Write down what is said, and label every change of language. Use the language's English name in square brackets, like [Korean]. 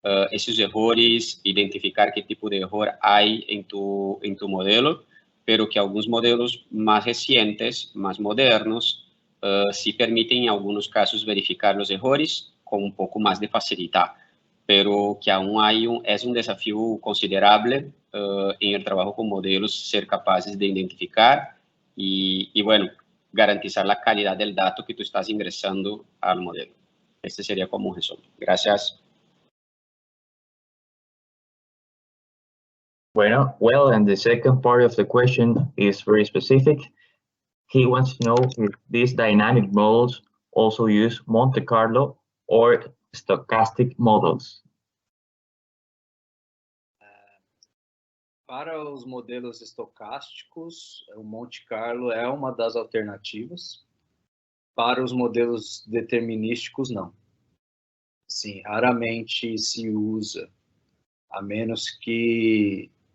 [Spanish] esos errores, identificar qué tipo de error hay en tu modelo, pero que algunos modelos más recientes, más modernos, sí permiten en algunos casos verificar los errores con un poco más de facilidad, pero que aún es un desafío considerable en el trabajo con modelos ser capaces de identificar y bueno, garantizar la calidad del dato que tú estás ingresando al modelo. Este sería como un resumen. Gracias. [English] Well, and the second part of the question is very specific. He wants to know if these dynamic models also use Monte Carlo or stochastic models. [Portuguese] Para os modelos estocásticos, o Monte Carlo é uma das alternativas. Para os modelos determinísticos, não. Sim, raramente se usa, a menos que...